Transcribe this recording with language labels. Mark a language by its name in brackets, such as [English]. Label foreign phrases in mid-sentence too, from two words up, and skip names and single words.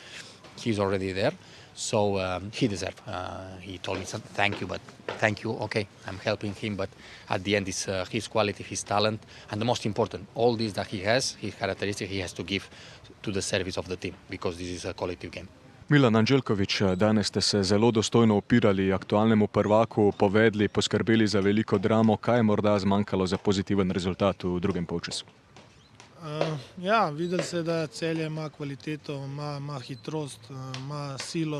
[English] He's already there, so he deserves. He told me thank you, but thank you. Okay, I'm helping him, but at the end, it's his quality, his talent, and the most important, all this that he has, his characteristics, he has to give to the service of the team, because this is a collective game. [Slovenian] Milan Anđelković, danes ste se zelo dostojno opirali aktualnemu prvaku, povedli, poskrbeli za veliko dramo. Kaj je morda zmanjkalo za pozitiven rezultat v drugem polčasu? Ja, videli se, da Celje ima kvaliteto, ima hitrost, ima silo.